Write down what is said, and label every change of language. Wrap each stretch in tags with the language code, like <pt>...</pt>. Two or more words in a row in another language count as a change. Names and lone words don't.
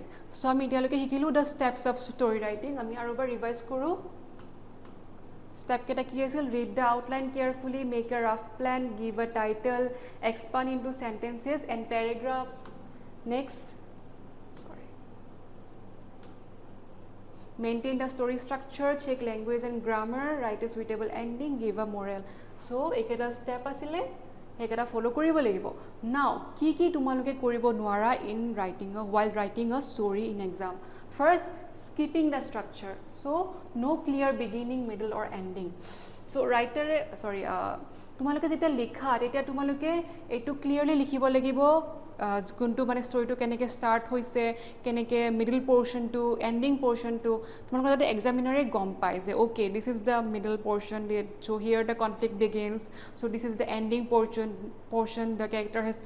<en>So,</en> <as>আমি এতিয়ালৈকে শিকিলোঁ</as> <en>the steps of story writing.</en> <as>আমি আৰু এবাৰ ৰিভাইজ কৰোঁ step কেইটা কি আছিল</as> <en>read the outline carefully, make a rough plan, give a title, expand into sentences and paragraphs. Next, maintain the story structure, check language and grammar, write a suitable ending, give a moral. So,</en> <as>এইকেইটা step আছিলে সেইকেইটা ফ'ল' কৰিব লাগিব নাও কি তোমালোকে কৰিব নোৱাৰা</as> <en>in writing while writing a story in exam first skipping the structure so no clear beginning middle or ending so'</en> <as>ৰাইটাৰে তোমালোকে যেতিয়া লিখা তেতিয়া তোমালোকে এইটো ক্লিয়াৰলি লিখিব লাগিব কোনটো মানে ষ্টৰিটো কেনেকৈ ষ্টাৰ্ট হৈছে কেনেকৈ মিডল পৰ্শ্যনটো এণ্ডিং পৰ্শ্যনটো তোমালোকে যাতে এক্সামিনাৰে গম পায় যে</as> <en>okay this is the middle portion so here the conflict begins so this is the ending portion the character</en>